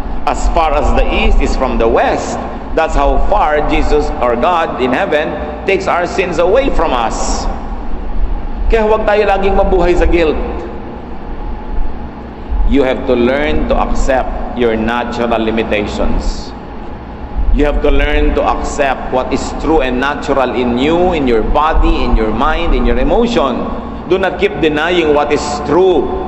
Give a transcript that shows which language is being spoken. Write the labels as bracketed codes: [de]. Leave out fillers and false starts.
[en] As far as the east is from the west, that's how far Jesus or God in heaven takes our sins away from us. [tl] Kaya huwag tayo laging mabuhay sa guilt. [en] You have to learn to accept your natural limitations. You have to learn to accept what is true and natural in you, in your body, in your mind, in your emotion. Do not keep denying what is true.